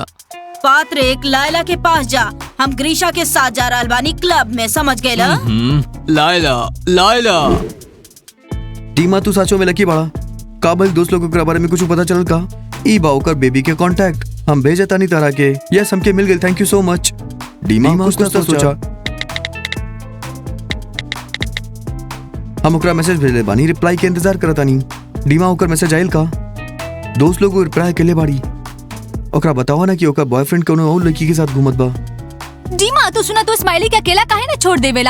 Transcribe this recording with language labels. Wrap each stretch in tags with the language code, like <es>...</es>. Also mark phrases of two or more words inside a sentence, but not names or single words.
<bho>पात्रिक लाइला के पास जा, हम ग्रीशा के साथ जा रहल बानी क्लब में, समझ गेला? लाइला लाइला टीमा तू साचो में लकी बड़ा का भाई दोस्त लोगों के बारे में कुछ पता चल का? ई बाओकर बेबी के कांटेक्ट हम भेजे तानी तरह के, यस हमके मिल गए,</bho> <en>Thank you so much.</en> <bho>डीमा कुछ तो सोचा हम ओकरा मैसेज भेजले बानी, रिप्लाई के इंतजार करतानी। डीमा ओकर मैसेज आइल का? दोस्त लोग रिप्लाई केले बाड़ी, ओकरा बतावा ना कि ओकर बॉयफ्रेंड कोनो और लड़की के साथ घूमत बा। डीमा तू सुना, तू स्माइली के अकेला काहे ना छोड़ देवेला?</bho>